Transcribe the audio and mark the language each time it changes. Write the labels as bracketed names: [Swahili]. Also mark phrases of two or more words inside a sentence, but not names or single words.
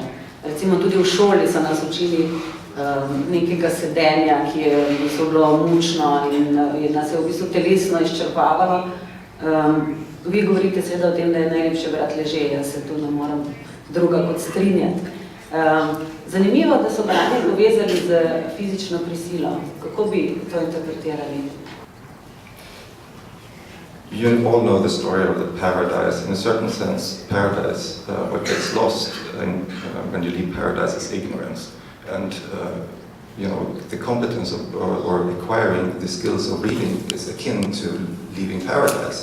[Slovenian] Recimo tudi v šoli so nas učili nekega sedenja, ki je v bistvu bilo mučno in nas je v bistvu telesno izčrpavalo. Vi govorite seveda o tem, da je najlepše brati leže, jaz se tu ne moram druga kot strinjati. Zanimivo, da so branje povezali z fizično prisilo. Kako bi to interpretirali? [English] You all know the story of the paradise. In a certain sense, paradise, what gets lost when you leave paradise is ignorance. And the competence of, or acquiring the skills of reading is akin to leaving paradise.